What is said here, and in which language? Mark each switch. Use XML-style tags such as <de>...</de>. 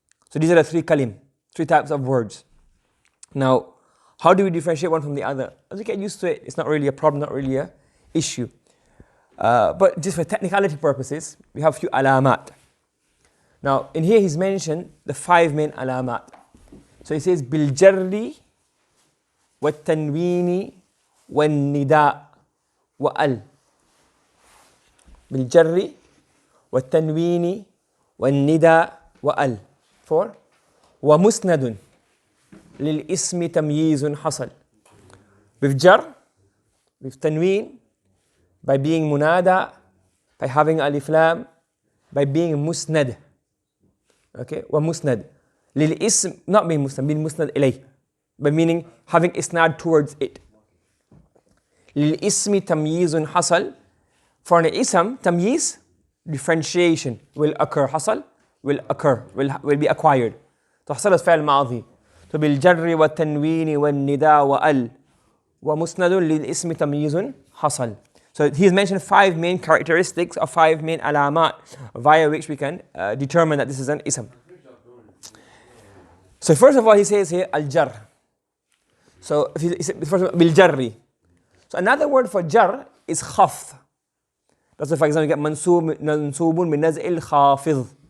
<en>So these are the three types of words. Now, how do we differentiate one from the other? As we get used to it, it's not really a problem, not really a issue. But just for technicality purposes, we have a few alamat. Now, in here he's mentioned the 5 main alamat. So he says</en> <ar>بالجر والتنوين والنداء وال. بالجر والتنوين والنداء وال. 4. ومسند للاسم تمييز حصل.</ar> <en>With jar, with tanween, by being munada, by having alif lam, by being musnad. Okay,</en> <ar>ومسند للاسم,</ar> <en>not being musnad, being musnad</en> <ar>إليه,</ar> <en>by meaning having isnad towards it.</en> <ar>للاسم تمييز حصل.</ar> <en>For an ism, tamyiz, differentiation will occur. حصل will occur, will be acquired.</en> <ar>تحصل فعل ماضي. So بالجر والتنوين والنداء وال ومسند للاسم تمييز حصل.</ar> <en>So he's mentioned 5 main characteristics of 5 main alamat via which we can determine that this is an ism. So first of all he says here al-jar. So if he said first bil-jarri. So another word for jar is khafd. That's why, for example, you get mansubun min naz'il khafid.</en>